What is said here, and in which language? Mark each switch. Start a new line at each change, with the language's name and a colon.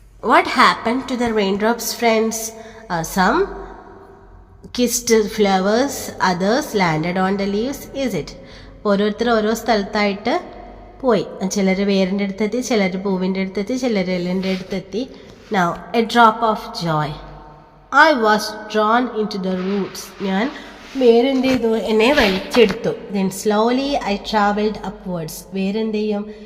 English: What happen to the rain drops friends? Some kissed flowers, others landed on the leaves, is it?
Malayalam: ഓരോരുത്തർ ഓരോ സ്ഥലത്തായിട്ട് പോയി. ചിലർ വേരിൻ്റെ അടുത്തെത്തി, ചിലർ പൂവിൻ്റെ അടുത്തെത്തി, ചിലർ എല്ലിൻ്റെ അടുത്തെത്തി.
English: Now a drop of joy. I was drawn into the roots.
Malayalam: ഞാൻ വേരെന്ത് ചെയ്തു? എന്നെ വലിച്ചെടുത്തു.
English: Then slowly I travelled upwards.
Malayalam: വേരെന്ത് ചെയ്യും?